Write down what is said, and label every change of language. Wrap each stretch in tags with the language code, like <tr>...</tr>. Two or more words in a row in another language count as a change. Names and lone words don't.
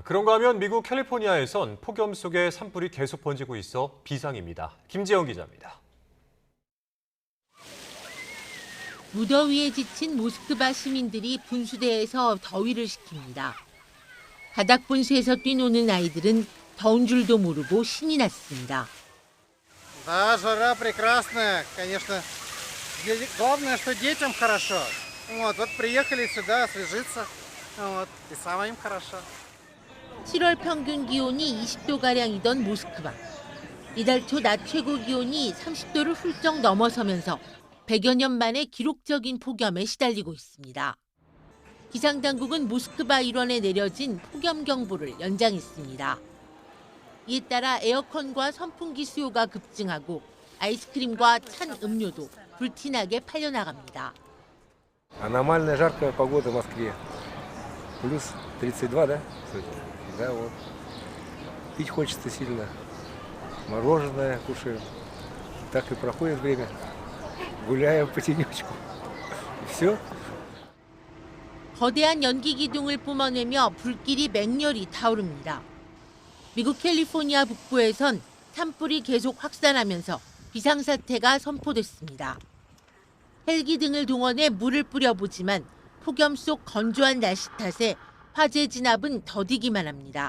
<ko>그런가 하면 미국 캘리포니아에선 폭염 속에 산불이 계속 번지고 있어 비상입니다. 김지영 기자입니다. 무더위에 지친 모스크바 시민들이 분수대에서 더위를 식힙니다. 바닥 분수에서 뛰노는 아이들은 더운 줄도 모르고 신이 났습니다.</ko> <ru>Да, жара прекрасная, конечно. Главное, что детям хорошо. Вот приехали сюда освежиться, и самим хорошо.</ru> <ko>7월 평균 기온이 20도가량이던 모스크바. 이달 초 낮 최고 기온이 30도를 훌쩍 넘어서면서 100여 년 만에 기록적인 폭염에 시달리고 있습니다. 기상당국은 모스크바 일원에 내려진 폭염 경보를 연장했습니다. 이에 따라 에어컨과 선풍기 수요가 급증하고 아이스크림과 찬 음료도 불티나게 팔려나갑니다.</ko> <ru>Аномально жаркая погода в Москве. Плюс 32, да? Да, вот. Пить хочется сильно. Мороженое кушаем. Так и проходит время. Гуляем по тенечку. И все.</ru> <ko>거대한 연기 기둥을 뿜어내며 불길이 맹렬히 타오릅니다. 미국 캘리포니아 북부에선 산불이 계속 확산하면서 비상사태가 선포됐습니다. 헬기 등을 동원해 물을 뿌려보지만 폭염 속 건조한 날씨 탓에 화재 진압은 더디기만 합니다.</ko>